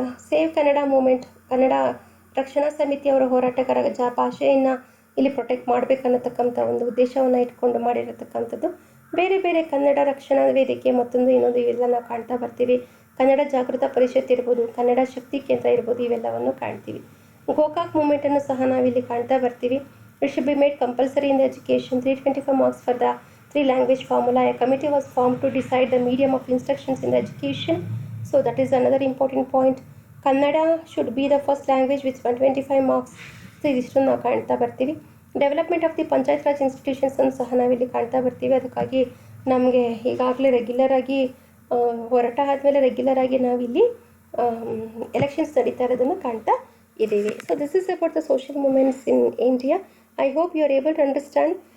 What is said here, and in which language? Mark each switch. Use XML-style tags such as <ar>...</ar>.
<kn>Save Kannada moment, Kannada ರಕ್ಷಣಾ ಸಮಿತಿ ಅವರ ಹೋರಾಟಗಾರ ಭಾಷೆಯನ್ನು ಇಲ್ಲಿ ಪ್ರೊಟೆಕ್ಟ್ ಮಾಡಬೇಕನ್ನತಕ್ಕಂಥ ಒಂದು ಉದ್ದೇಶವನ್ನು ಇಟ್ಕೊಂಡು ಮಾಡಿರತಕ್ಕಂಥದ್ದು. ಬೇರೆ ಬೇರೆ ಕನ್ನಡ ರಕ್ಷಣಾ ವೇದಿಕೆ, ಮತ್ತೊಂದು ಇನ್ನೊಂದು ಇವೆಲ್ಲ ನಾವು ಕಾಣ್ತಾ ಬರ್ತೀವಿ. ಕನ್ನಡ ಜಾಗೃತ ಪರಿಷತ್ ಇರ್ಬೋದು, ಕನ್ನಡ ಶಕ್ತಿ ಕೇಂದ್ರ ಇರ್ಬೋದು, ಇವೆಲ್ಲವನ್ನು ಕಾಣ್ತೀವಿ. ಗೋಕಾಕ್ ಮೂವ್ಮೆಂಟನ್ನು ಸಹ ನಾವಿಲ್ಲಿ ಕಾಣ್ತಾ ಬರ್ತೀವಿ.</kn> <en>It should be made compulsory in the education. 325 marks for the 3 language formula. A committee was formed to decide the medium of instructions in the education. So that is another important point. Kannada should be the first language with 125 marks.</en> <kn>So ಇದಿಷ್ಟನ್ನು ನಾವು ಕಾಣ್ತಾ ಬರ್ತೀವಿ.</kn> <en>development of the panchayat raj institutions</en> <kn>ಅನ್ನು ಸಹ ನಾವಿಲ್ಲಿ ಕಾಣ್ತಾ ಬರ್ತೀವಿ. ಅದಕ್ಕಾಗಿ ನಮಗೆ ಈಗಾಗಲೇ ರೆಗ್ಯುಲರಾಗಿ ಹೊರಟ ಆದಮೇಲೆ ರೆಗ್ಯುಲರಾಗಿ ನಾವಿಲ್ಲಿ ಎಲೆಕ್ಷನ್ಸ್ ನಡೀತಾ ಇರೋದನ್ನು ಕಾಣ್ತಾ ಇದ್ದೀವಿ.</kn> <en>So this is about the social movements in India. I hope you are able to understand.</en>